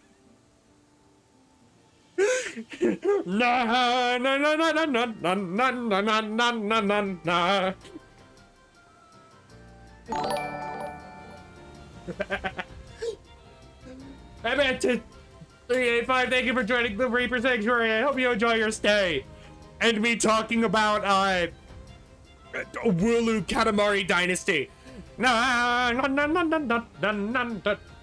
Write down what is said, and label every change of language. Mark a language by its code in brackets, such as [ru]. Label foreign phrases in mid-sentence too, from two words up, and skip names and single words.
[en] Na na na na na na na na na na na na na. I meant to 385, thank you for joining the Reaper Sanctuary. I hope you enjoy your stay. And me talking about Wooloo Katamari Dynasty. Na na na na na na na na.